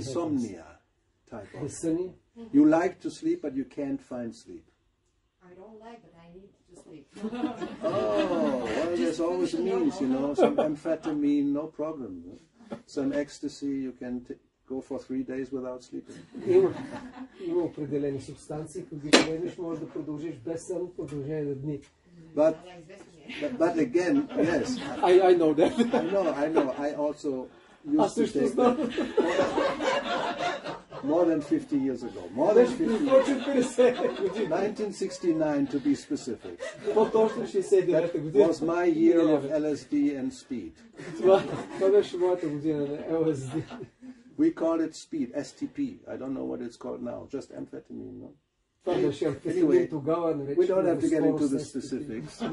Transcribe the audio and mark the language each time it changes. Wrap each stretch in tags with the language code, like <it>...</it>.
<en>insomnia type of. Insomnia? You like to sleep, but you can't find sleep. I don't like, but I need to sleep. Well, there's always means, you know, some amphetamine, no problem. Some ecstasy, you can go for 3 days without sleeping.</en> <bg>Има определени субстанции, които вземеш, може да продължиш без сън в продължение на дни.</bg> <en>But again, yes. I know that. I know. I also used to take that more than 50 years ago. More than 50 years. 1969 to be specific.</en> <bg>По-точно 69 година.</bg> <en>Was my year of LSD and speed.</en> <bg>Това беше моята година на LSD.</bg> <en>We call it speed, STP. I don't know what it's called now. Just amphetamine, no? Anyway, we don't have to get into the specifics.</en>